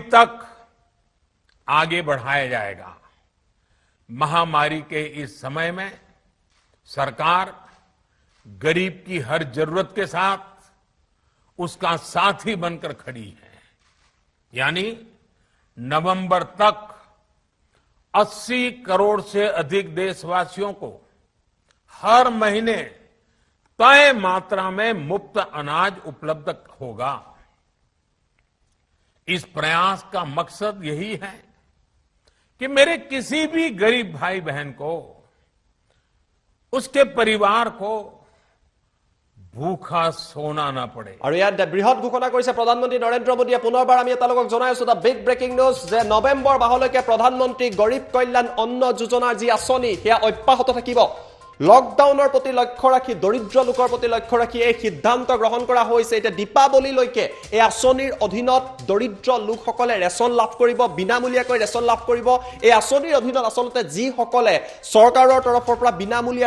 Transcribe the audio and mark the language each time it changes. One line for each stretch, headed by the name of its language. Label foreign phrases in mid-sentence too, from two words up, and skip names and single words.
Hindi: तक आगे बढ़ाया जाएगा महामारी के इस समय में सरकार गरीब की हर जरूरत के साथ उसका साथी बनकर खड़ी है यानी नवंबर तक 80 करोड़ से अधिक देशवासियों को हर महीने तय मात्रा में मुफ्त अनाज उपलब्ध होगा इस प्रयास का मकसद यही है कि मेरे किसी भी गरीब भाई बहन को उसके परिवार को भूखा सोना ना पड़े
Assamese: আৰু ইয়াত বৃহৎ ঘোষণা কৰিছে প্ৰধানমন্ত্ৰী নৰেন্দ্ৰ মোদীয়ে পুনৰবাৰ আমি আপোনালোকক জনাই আছো
English: the big breaking news
Assamese: যে নৱেম্বৰ মাহলৈকে প্ৰধানমন্ত্ৰী গৰীব কল্যাণ অন্ন যোজনাৰ যি আঁচনি সেয়া অব্যাহত থাকিব লকডাউনৰ প্ৰতি লক্ষ্য ৰাখি দৰিদ্ৰ লোকৰ প্ৰতি লক্ষ্য ৰাখি এই সিদ্ধান্ত গ্ৰহণ কৰা হৈছে এতিয়া দীপাৱলীলৈকে এই আঁচনিৰ অধীনত দৰিদ্ৰ লোকসকলে ৰেচন লাভ কৰিব বিনামূলীয়াকৈ ৰেচন লাভ কৰিব এই আঁচনিৰ অধীনত আচলতে যিসকলে চৰকাৰৰ তৰফৰ পৰা বিনামূলীয়া